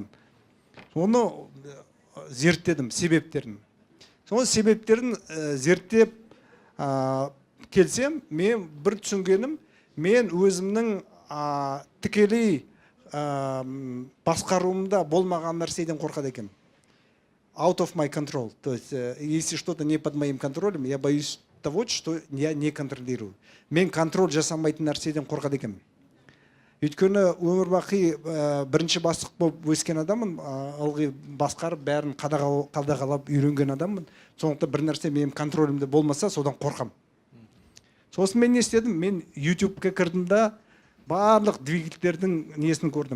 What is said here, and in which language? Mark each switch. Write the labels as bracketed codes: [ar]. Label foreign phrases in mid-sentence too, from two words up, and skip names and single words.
[kk] Соны зерттедім, себептерін. Соны себептерін зерттеп келсем, мен бір түсінгенім, мен өзімнің тікелей басқаруымда болмаған нәрседен қорқады екенмін. [en] Out of my control. [ru] То есть, если что-то не под моим контролем, я боюсь того, что я не контролирую. [kk] Мен контроль жасамайтын нәрседен қорқады екенмін. Өйткені өмір бақи бірінші бастық болып өскен адаммын, ылғи басқарып бәрін қадағалап үйренген адаммын. Сондықтан бір нәрсе менің контролімде болмаса, содан қорқам. Сосын мен не істедім? Мен YouTube-ке кірдім да, барлық двигательдердің несін көрдім.